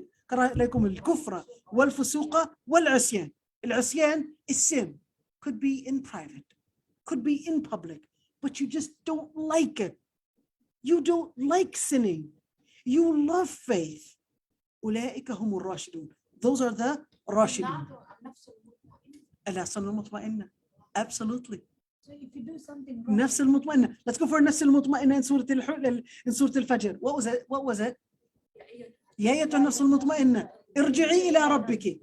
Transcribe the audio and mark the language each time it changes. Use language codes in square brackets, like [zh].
[ar] كره إليكم الكفر والفسوق والعصيان. [en] العصيان is sin. Could be in private, could be in public, but you just don't like it. You don't like sinning. You love faith. [ar] أولئك هم الراشدون. [en] Those are the راشدون. [ar] النفس المطمئنة. Absolutely. [en] So if you do something wrong, [ar] نفس المطمئنة. [en] Let's go for [ar] النفس المطمئنة [en] in Surah Al-Fajr. What was it? [ar] يا أيتها النفس المطمئنة ارجعي إلى ربك.